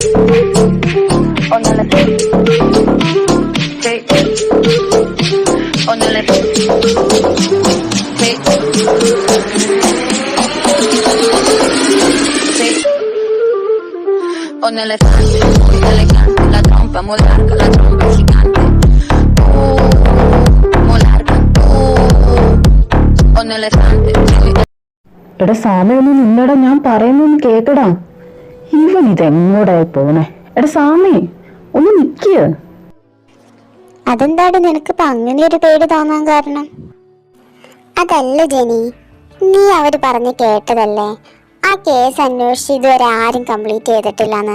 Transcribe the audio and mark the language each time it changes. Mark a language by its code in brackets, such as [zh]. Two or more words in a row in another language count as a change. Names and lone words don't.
[es] Un elefante muy elegante, la trompa muy larga, la trompa gigante. Muy larga. Un elefante muy. [ml] എടാ സാമയൊന്നും നിന്നടാ, ഞാൻ പറയുന്നൊന്ന് കേക്കടാ. ഇവൻ ഇതെങ്ങോടെ പോണേ? എടാ സാമി ഒന്ന് നിക്ക്. അതെന്താട് നിനക്കിപ്പോ അങ്ങനെ ഒരു പേടി തോന്നാൻ കാരണം? അതല്ല ജെനി, നീ അവര് പറഞ്ഞ് കേട്ടതല്ലേ ആ കേസ് അന്വേഷിച്ച് ഇതുവരെ ആരും കംപ്ലീറ്റ് ചെയ്തിട്ടില്ലെന്ന്.